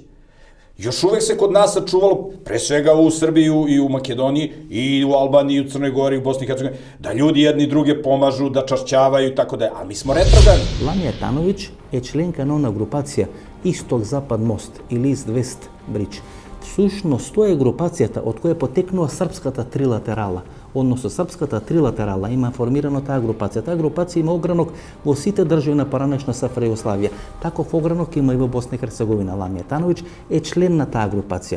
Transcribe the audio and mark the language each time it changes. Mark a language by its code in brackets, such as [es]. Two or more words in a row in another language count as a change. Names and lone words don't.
[sr] Još uvek se kod nas sačuvalo, pre svega u Srbiji i u Makedoniji, i u Albaniji, i u Crnoj Gori, i u Bosni i Hercegovini, da ljudi jedni druge pomažu, da čašćavaju i tako da je, ali mi smo retrogradni. Lamija Tanović je členka nona grupacija Istok-Zapad most ili East-West Bridge. [mk] Всушност, тоа е групацијата од која потекнува српската трилатерала. Односно, српската трилатерала има формирано таа групација. Таа групација има огранок во сите држави на поранешна СФР Југославија. Таков огранок има и во Босна и Херцеговина. Ламија Тановиќ е член на таа групација.